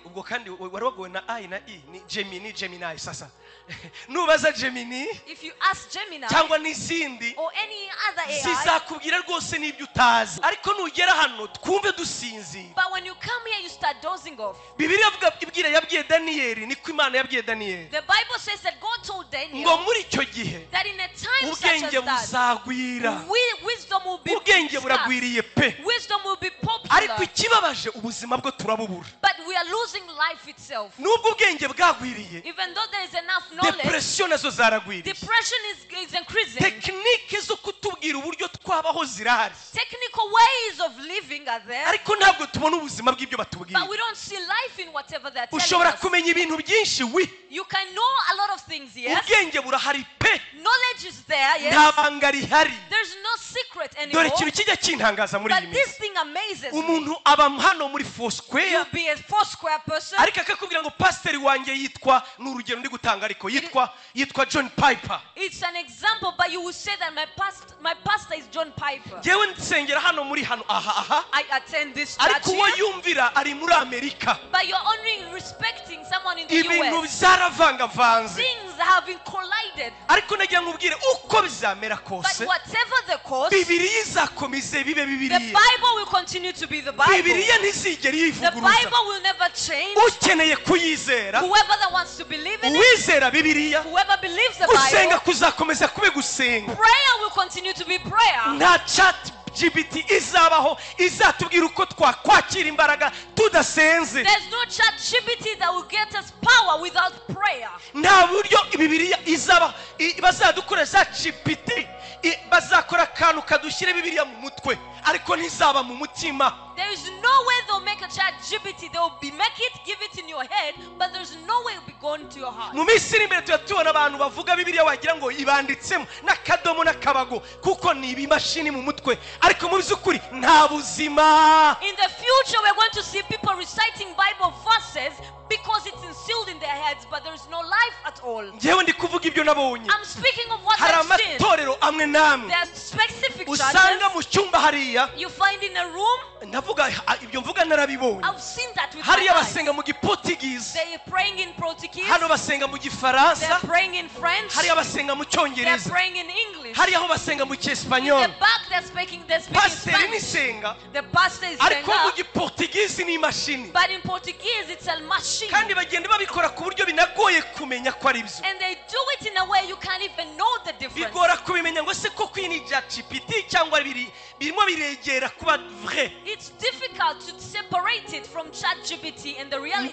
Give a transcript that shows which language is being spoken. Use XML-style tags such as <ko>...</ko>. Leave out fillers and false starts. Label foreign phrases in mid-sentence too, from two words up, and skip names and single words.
<rw>ubwo kandi wari wagowe na I na I ni Gemini sasa nubaza Gemini</rw> <en>If you ask Gemini</en> <rw>cyangwa n'izindi</rw> <en>or any other AI,</en> <rw>zizakubwira rwose n'ibyo utazi ariko nugera hano twumve dusinzira</rw> <en>but when you come here, you start dozing off.</en> <rw>Bibiliya ibwira yabwiye Daniyeli niko Imana yabwiye Daniyeli</rw> <en>The Bible says that God told</en> <rw>ngo Daniel muri icyo gihe</rw> <en>that in a time such</en> <rw>ubwenge</rw> <en>as that,</en> <rw>buzagwira</rw> <en>wisdom will be</en> <rw>ubwenge scarce. buragwiriye pe</rw> <en>Wisdom will be</en> <rw>ariko popular. ikibabaje ubuzima bwo turabubura</rw> <en>But we are losing life itself.</en> <rw>nubwo ubwenge bwagwiriye</rw> <en>Even though there is enough knowledge,</en> <rw>depression nazo zaragwiriye</rw> <en>depression is increasing.</en> <rw>tekinike zo kutubwira uburyo twabaho zirahari</rw> <en>Technical ways of living are there,</en> <rw>ariko ntabwo tubona ubuzima bw'ibyo batubwira</rw> <en>but we don't see life in whatever they're telling</en> <rw>ushobora us. kumenya ibintu byinshi</rw> <en>You can know a lot of things, yes.</en> <rw>ubwenge burahari pe</rw> <en>Knowledge is there,</en> <rw>nta yes. banga rihari</rw> <en>There's no secret</en> <rw>dore anymore. ikintu kijya kintangaza muri iyi</rw> <en>But this</en> <rw>minsi</rw> <en>thing amazes me.</en> <rw>umuntu aba hano muri Foursquare</rw> <en>You'll be a four-square person.</en> <rw>ariko akakubwira ngo pasiteri wanjye yitwa ni urugero ndi gutanga ariko yitwa John Piper</rw> <en>It's an example, but you will say that my pastor is John Piper.</en> <rw>ngewe nsengera hano muri hano aha</rw> <en>I attend this church</en> <rw>ariko uwo here, yumvira ari muri Amerika</rw> <en>but you're only respecting someone in the</en> <rw>ibintu US. byaravangavanze</rw> <en>Things have been collided.</en> <rw>ariko nagira nkubwire uko bizamera But kose</rw> <en>whatever the cause,</en> <rw>Bibiliya izakomeze bibe the Bibiliya</rw> <en>Bible will continue to be the Bible.</en> <rw>Bibiliya ntizigera The yivuguruza</rw> <en>Bible will never change.</en> <rw>ukeneye kuyizera</rw> <en>Whoever that wants to believe in it,</en> <rw>uwizera Bibiliya</rw> <en>whoever believes the</en> <rw>gusenga Bible, kuzakomeza kube gusenga</rw> <en>prayer will continue to be prayer.</en> <rw>nta chat GPT izabaho izatubwira uko twakwakira imbaraga tudasenze</rw> <en>There's no chat GPT that will get us power without prayer.</en> <rw>nta buryo Bibiliya izaba bazadukoresha GPT bazakora akantu kadushyire Bibiliya mu mutwe ariko ntizaba mu mutima</rw> <en>There is no way they'll make a chat GPT. They will make it, give it in your head, but there's no way it will be going to your heart.</en> <rw>mu minsi iri imbere tuba tubona abantu bavuga Bibiliya wagira ngo ibanditsemo n'akadomo n'akabago kuko ni ibimashini mu mutwe ariko mu by'ukuri nta buzima</rw> <en>In the future, we're going to see people reciting Bible verses because it's instilled in their heads, but there is no life at all.</en> <rw>ngewe ndi kuvuga ibyo nabonye</rw> <en>I'm speaking of what</en> <rw>hari</rw> <en>I've seen.</en> <rw>amatorero amwe n'amwe</rw> <en>There are specific</en> <rw>usanga churches mu cyumba hariya</rw> <en>you find in a room.</en> <rw>ndavuga ibyo mvuga narabibonye</rw> <en>I've seen that with my</en> <rw>hariya eyes. basenga mu Giportugize</rw> <en>They are praying in Portuguese.</en> <rw>hano basenga mu They're Gifaransa</rw> <en>praying in French.</en> <rw>hariya basenga mu They're Cyongereza</rw> <en>praying in English.</en> <rw>hariya ho basenga mu In Cyesipanyol</rw> <en>the back, they're speaking</en> <rw>pasiteri Spanish. nisenga</rw> <en>The pastor is</en> <rw>ariko mu Senga, Giportugize ni imashini</rw> <en>but in Portuguese, it's a machine.</en> <rw>kandi bagenda babikora ku buryo binagoye kumenya ko ari byo</rw> <en>And they do it in a way you can't even know the difference.</en> <rw>bigora kubimenya ngo se koko iyi ni GPT cyangwa birimo biregera kuba vrai</rw> <en>It's difficult to separate it from ChatGPT and the reality.</en>